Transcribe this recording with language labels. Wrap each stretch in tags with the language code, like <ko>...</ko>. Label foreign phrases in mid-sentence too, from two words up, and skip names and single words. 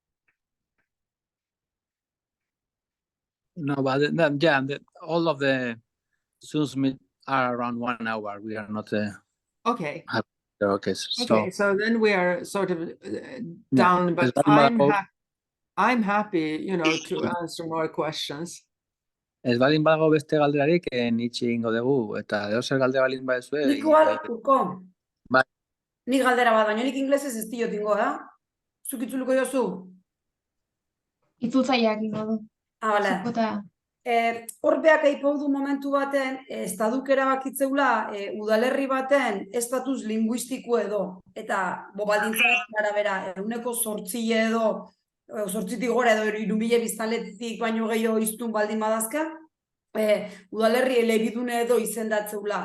<en>No, but yeah, all of the Zooms meet are around 1 hour. We are not. Okay. Okay. So then we are sort of down, but I'm happy, you know, to answer more questions.</en> <eu>Ez baldin badago beste galderarik, itxi egingo dugu, eta edozer galdera baldin baduzue. Nik igual, Urko. Bai. Nik galdera bat, baina nik inglesez ez diot ingo, da? Zuk itzuluko jozu? Itzultzaileak ingo du. Bale. Horbeak aipau du momentu baten, estaduk erabakitzeula udalerri baten estatus linguistiko edo, eta baldintza arabera 8% edo zortzitik gora edo 3.000 biztanletik baino gehiago hiztun baldin badazka, udalerri elebidune edo izendatzeula.</eu>